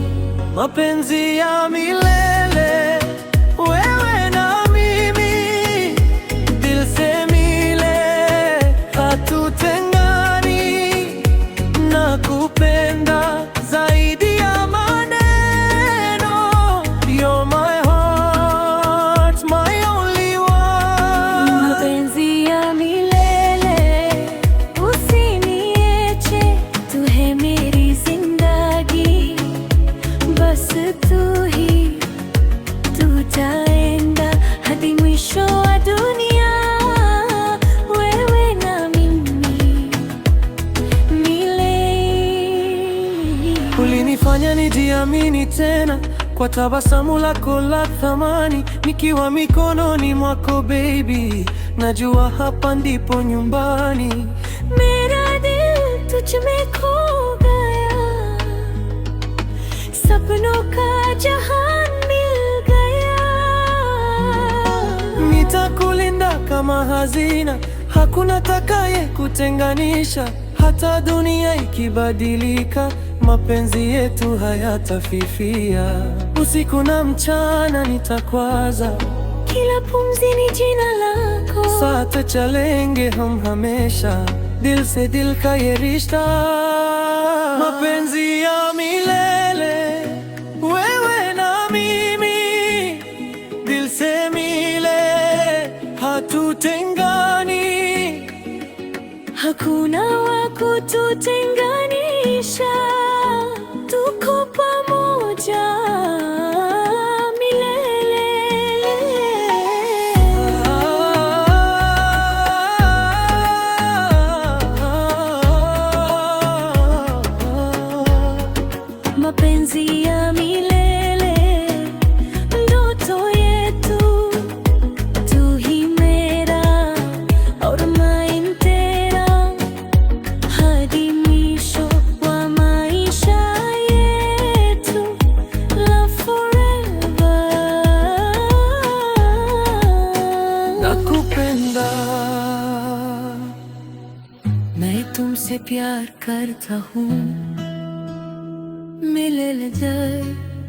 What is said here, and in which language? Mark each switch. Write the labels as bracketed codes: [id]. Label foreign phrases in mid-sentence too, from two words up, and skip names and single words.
[sw] Mapenzi ya milele, wewe na mimi, [hi] दिल से मिले, [sw] hatutengani. Nakupenda zaidi ya maneno, [en] you're my heart, my only one. [sw] Mapenzi ya milele, usiniache, [hi] तू है मेरी ज़िंदगी. बस तू ही, [sw] tutaenda hadi mwisho wa dunia, wewe na mimi milele. Ulinifanya nijiamini tena kwa tabasamu lako la thamani. Nikiwa mikononi mwako baby, najua hapa ndipo nyumbani. [hi] मेरा दिल तुझ में खो गया, सपनों का जहान मिल गया. [sw] Nitakulinda kama hazina, hakuna takaye kutenganisha. Hata dunia ikibadilika, mapenzi yetu hayatafifia. Usiku na mchana nitakwaza, kila pumzi ni jina lako. [hi] साथ चलेंगे हम हमेशा, दिल से दिल का ये रिश्ता. [sw] Mapenzi ya milele, wewe na mimi, [hi] दिल से मिले, [sw] hatutengani. Hakuna wa kututenganisha, tuko pamoja milele. Mapenzi ya milele, ndoto yetu, [hi] तू ही मेरा और मैं तेरा, [sw] hadi mwisho wa maisha yetu, [en] love forever. [sw] Nakupenda, [hi] मैं तुमसे प्यार करता हूँ, मिले ले जाए